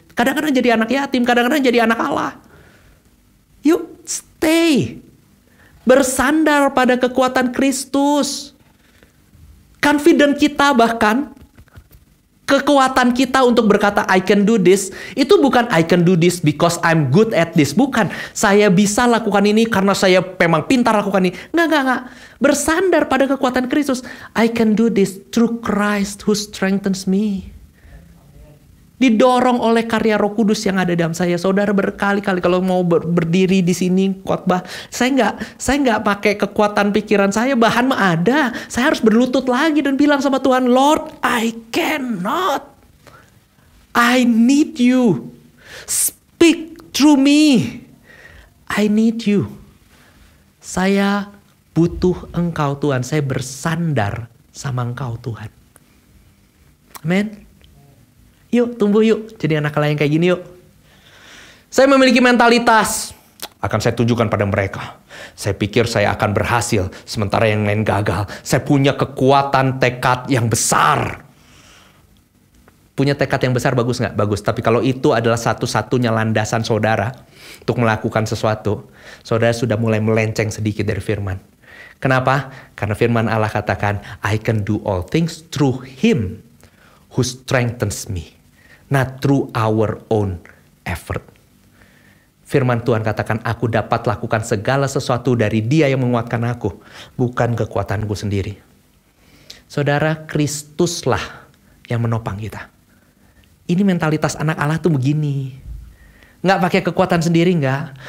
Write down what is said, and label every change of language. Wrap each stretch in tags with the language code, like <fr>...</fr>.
<id>Kadang-kadang jadi anak yatim. Kadang-kadang jadi anak Allah. Yuk stay. Bersandar pada kekuatan Kristus. Confident kita bahkan. Kekuatan kita untuk berkata</id> <en>I can do this.</en> <id>Itu bukan</id> <en>I can do this because I'm good at this.</en> <id>Bukan. Saya bisa lakukan ini karena saya memang pintar lakukan ini. Enggak. Bersandar pada kekuatan Kristus.</id> <en>I can do this through Christ who strengthens me.</en> <id>Didorong oleh karya Roh Kudus yang ada dalam saya. Saudara berkali-kali kalau mau berdiri di sini khotbah, saya nggak pakai kekuatan pikiran saya, bahan mah ada. Saya harus berlutut lagi dan bilang sama Tuhan,</id> <en>Lord, I cannot. I need you. Speak through me. I need you.</en> <id>Saya butuh Engkau Tuhan. Saya bersandar sama Engkau Tuhan. Amin. Yuk, tumbuh yuk. Jadi anak Allah yang kayak gini yuk. Saya memiliki mentalitas, akan saya tunjukkan pada mereka. Saya pikir saya akan berhasil, sementara yang lain gagal. Saya punya kekuatan tekad yang besar. Punya tekad yang besar bagus nggak? Bagus. Tapi kalau itu adalah satu-satunya landasan saudara untuk melakukan sesuatu, saudara sudah mulai melenceng sedikit dari firman. Kenapa? Karena firman Allah katakan,</id> <en>I can do all things through Him who strengthens me. Not through our own effort.</en> <id>Firman Tuhan katakan, aku dapat lakukan segala sesuatu dari Dia yang menguatkan aku, bukan kekuatanku sendiri. Saudara, Kristuslah yang menopang kita. Ini mentalitas anak Allah tuh begini. Nggak pakai kekuatan sendiri, nggak.</id>